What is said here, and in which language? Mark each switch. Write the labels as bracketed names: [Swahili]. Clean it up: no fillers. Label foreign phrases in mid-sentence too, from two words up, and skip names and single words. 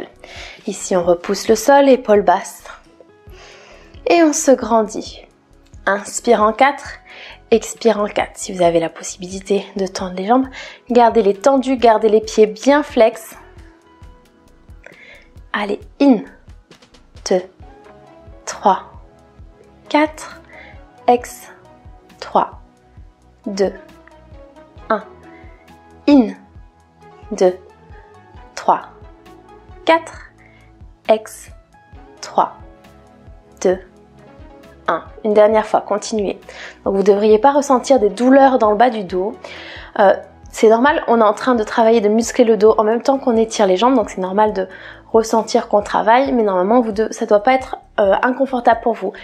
[French] Ici, on repousse le sol, épaules basses. Et on se grandit. Inspire en 4, expire en 4. Si vous avez la possibilité de tendre les jambes, gardez-les tendus, gardez les pieds bien flex. Allez, in, 2, 3, 4, ex, 3, 2, 1, in, 2, 3, 4, ex, 3, 2, 1. Une dernière fois, continuez. Donc vous ne devriez pas ressentir des douleurs dans le bas du dos. C'est normal, on est en train de travailler, de muscler le dos en même temps qu'on étire les jambes, donc c'est normal de ressentir qu'on travaille, mais normalement ça ne doit pas être inconfortable pour vous.